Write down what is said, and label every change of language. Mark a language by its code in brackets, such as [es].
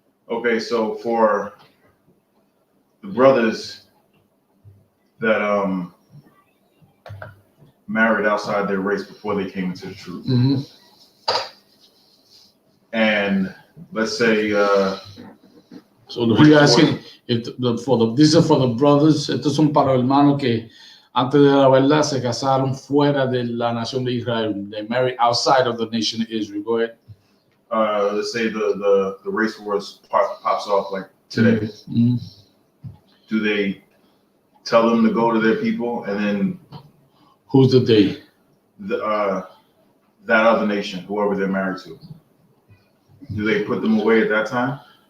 [en] Okay, so for the brothers that married outside their race before they came into the truth, and let's say so you're asking if these are for the brothers. [es] Estos son para los hermanos que antes de la verdad se casaron fuera de la nación de Israel. [en] They married outside of the nation of Israel. Go ahead. Let's say the race wars pops off like today. Do they tell them to go to their people, and then who's the they? That other nation, whoever they're married to, do they put them away at that time?